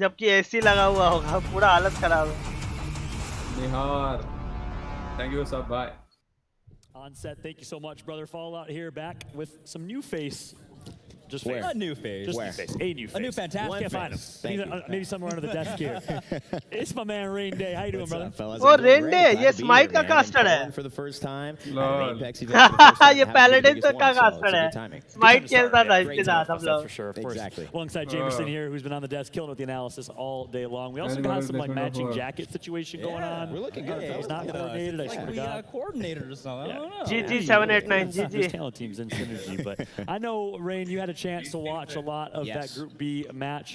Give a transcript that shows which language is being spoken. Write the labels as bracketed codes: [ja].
[hi] जबकि एसी लगा हुआ होगा पूरा हालत खराब है [en] Nihar thank you sir bye On set, thank you so much, brother. Fallout here, back with some new face. Just Where? face. A new face. Just Where? new face. A new face. A new fantastic Can't find him. face. Thank you. Maybe somewhere under the desk here. It's my man Rain Day. How you doing, brother? Oh, Rain Day. [hi] ये Smite का caster है. [en] For the first time. [hi] ये Paladin का caster है. Smite खेलता था इसके साथ हम लोग. [en] For sure, of course. Exactly. Alongside Jameson here, who's been on the desk killing with the analysis all day long. We also got some like matching jacket situation going on. We're looking good. It's not coordinated. I swear to God. Coordinated or something. I don't know. GG 789 There's GG. talent teams in synergy, but I know Rain, you had a chance to watch a lot of that Group B match.